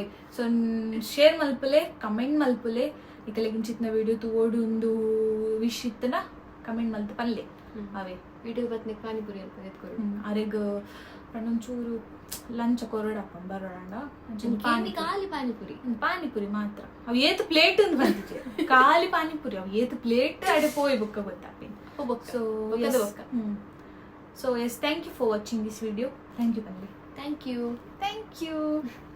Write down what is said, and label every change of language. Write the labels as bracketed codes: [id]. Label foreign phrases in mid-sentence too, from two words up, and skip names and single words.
[tcy] ಸೊ ಶೇರ್ ಮಲ್ಪಲೆ ಕಮೆಂಟ್ ಮಲ್ಪಲೆ ನಿಕಲಿಗೆ ಇಂಚಿತ್ನ ವಿಡಿಯೋ ತೋಡು ಒಂದು ವಿಶ್ ಇತ್ತನ ಕಮೆಂಟ್ ಮಲ್ತ ಪಲ್ಲೆ ಅವೇ ವಿಡಿಯೋ ಬತ್ನೆ ಪಾನಿಪುರಿ ಅಂತ ಎತ್ಕೊಡು ಅರೆಗ್ ಪಣ್ಣೊಂಚೂರು ಲಂಚ ಕೊರಡಪ್ಪ ಬರೋಣ ಖಾಲಿ ಪಾನಿಪುರಿ ಪಾನಿಪುರಿ ಮಾತ್ರ ಅವು ಏತು ಪ್ಲೇಟ್ [kn] ಅಂತ ಬಂದಿದೆ [tcy] ಖಾಲಿ ಪಾನಿಪುರಿ ಅವು ಏತು ಪ್ಲೇಟ್ ಅಡೆ ಪೋಯ್ ಬುಕ್ಕ ಗೊತ್ತಾಪಿ. [en] So yes, thank you for watching this video. Thank you Panli. Thank you. Thank you.